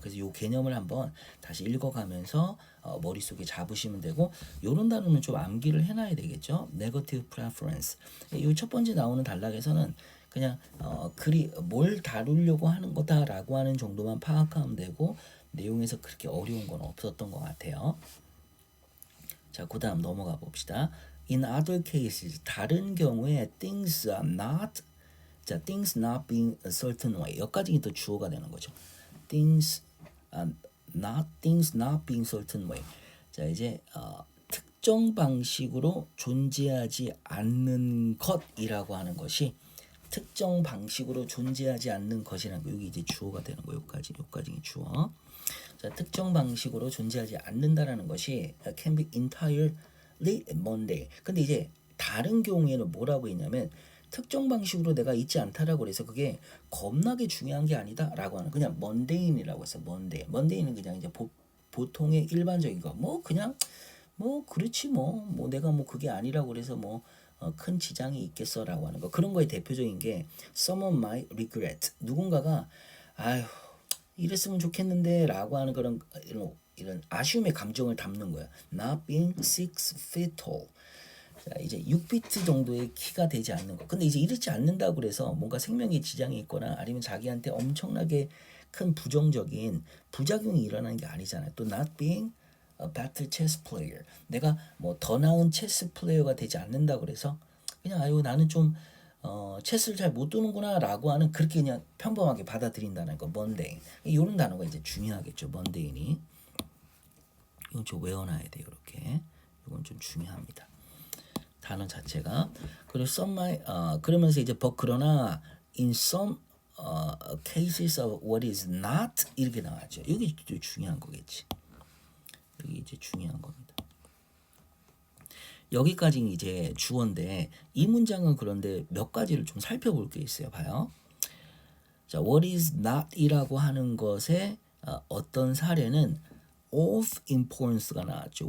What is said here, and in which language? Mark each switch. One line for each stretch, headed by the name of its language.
Korean: 그래서 이 개념을 한번 다시 읽어가면서 머릿속에 잡으시면 되고 요런 단어는 좀 암기를 해놔야 되겠죠.
English: negative preference.
Korean: 이 첫 번째 나오는 단락에서는 그냥 글이 뭘 다루려고 하는 거다라고 하는 정도만 파악하면 되고 내용에서 그렇게 어려운 건 없었던 것 같아요. 자, 그 다음 넘어가 봅시다.
English: In other cases,
Korean: 다른 경우에
English: things are not, 자, things not being a certain way.
Korean: 여기까지 또 주어가 되는 거죠.
English: things not being certain way.
Korean: 자, 이제 특정 방식으로 존재하지 않는 것이라고 하는 것이 특정 방식으로 존재하지 않는 것이라는 거. 여기 이제 주어가 되는 거. 여기까지 주어. 자, 특정 방식으로 존재하지 않는다라는 것이
English: can be entirely mundane.
Korean: 근데 이제 다른 경우에는 뭐라고 했냐면 특정 방식으로 내가 있지 않다라고 해서 그게 겁나게 중요한 게 아니다라고 하는 그냥 mundane이라고 했어. mundane은 그냥 이제 보통의 일반적인 거. 뭐 그냥 뭐 그렇지 뭐 내가 뭐 그게 아니라고 그래서 뭐 큰 지장이 있겠어라고 하는 거. 그런 거에 대표적인 게
English: someone might regret.
Korean: 누군가가 아휴 이랬으면 좋겠는데 라고 하는 그런 이런 아쉬움의 감정을 담는 거야.
English: Not being 6 feet tall.
Korean: 자, 이제 6피트 정도의 키가 되지 않는 거. 근데 이제 이렇지 않는다고 그래서 뭔가 생명에 지장이 있거나 아니면 자기한테 엄청나게 큰 부정적인 부작용이 일어나는 게 아니잖아요.
English: 또 not being a better chess player.
Korean: 내가 뭐 더 나은 체스 플레이어가 되지 않는다고 그래서 그냥 아유 나는 좀 체스를 잘 못 두는구나라고 하는 그렇게 그냥 평범하게 받아들인다는 거.
English: mundane.
Korean: 이런 단어가 이제 중요하겠죠. mundane이. 이건 좀 외워놔야 돼요. 이렇게. 이건 좀 중요합니다. 단어 자체가. 그리고 그러면서 이제 그러나
English: in some cases of what is not
Korean: 이렇게 나왔죠. 여기 중요한 거겠지. 여기 이제 중요한 겁니다. 여기까지는 이제 주어인데 이 문장은 그런데 몇 가지를 좀 살펴볼 게 있어요. 봐요. 자,
English: what is not
Korean: 이라고 하는 것의 어떤 사례는
English: of importance
Korean: 가 나왔죠.